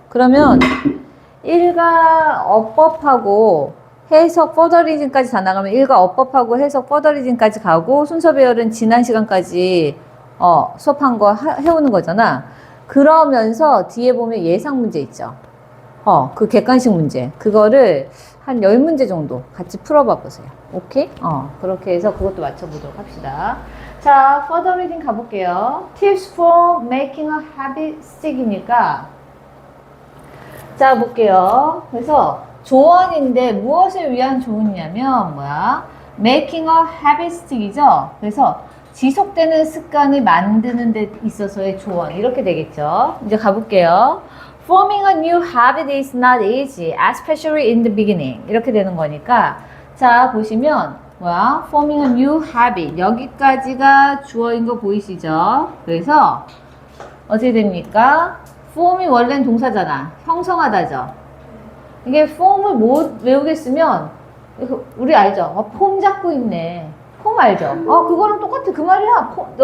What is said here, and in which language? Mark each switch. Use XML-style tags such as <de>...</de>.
<ko>그러면 1가 어법하고 해석</ko> <en>further reading</en> <ko>까지 다 나가면 1가 어법하고 해석 further reading까지 가고 순서 배열은 지난 시간까지 수업한 거 해오는 거잖아. 그러면서 뒤에 보면 예상 문제 있죠. 그 객관식 문제. 그거를 한 10문제 정도 같이 풀어봐 보세요. 오케이? 그렇게 해서 그것도 맞춰보도록 합시다. 자,</ko> <en>further reading</en> <ko>가볼게요.</ko> <en>Tips for making a habit stick이니까.</en> <ko>자, 볼게요. 그래서 조언인데 무엇을 위한 조언이냐면,</ko> <en>making a habit stick</en> <ko>이죠? 그래서 지속되는 습관을 만드는 데 있어서의 조언. 이렇게 되겠죠? 이제 가볼게요.</ko> <en>Forming a new habit is not easy, especially in the beginning.</en> <ko>이렇게 되는 거니까. 자, 보시면,</ko> <en>Forming a new habit.</en> <ko>여기까지가 주어인 거 보이시죠? 그래서, 어떻게 됩니까? form이 원래는 동사잖아. 형성하다죠. 이게 form을 못 외우겠으면, 우리 알죠? 폼 잡고 있네. 폼 알죠? 그거랑 똑같아. 그 말이야.</ko>